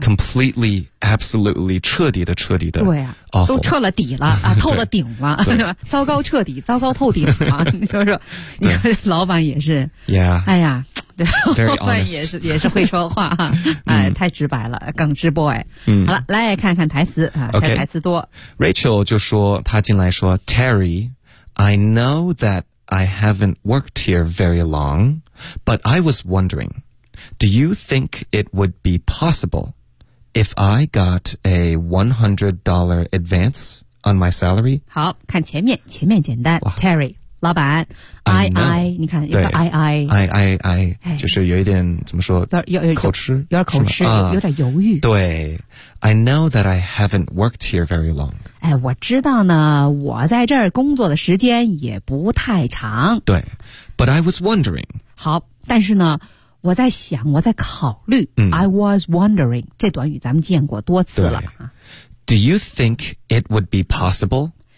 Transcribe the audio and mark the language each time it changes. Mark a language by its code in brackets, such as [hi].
[en] awful, just ，completely, absolutely， [zh] 彻底的，对呀、啊、 [en] ，awful [zh] 都彻了底了啊，透了顶了，对吧？糟糕彻底，糟糕透顶了，你说老板也是 [en] ，yeah， [zh] 哎呀，对， [en] Very、 [zh] 老板也是会说话哈，哎，太直白了，耿直 boy。嗯，好了，来看看台词啊， [en] okay. [zh] 台词多。 [en] Rachel [zh] 就说，他进来说 [en] ，Terry， I know that I haven't worked here very long， but I was wondering. Do you think it would be possible if I got a $100 advance on my salary? [zh] 好，看前面简单。Terry, 老板 ,II, 你看有个 II。 II, 就是有一点怎么说有点口吃、有点犹豫。对。 [en] I know that I haven't worked here very long. [zh] 哎，我知道呢，我在这儿工作的时间也不太长。 [en] 对。But I was wondering. [zh] 好，但是呢我在想，我在考虑。 [en] I was wondering [zh] 这短语咱们见过多次了。 [en] Do you think it would be possible?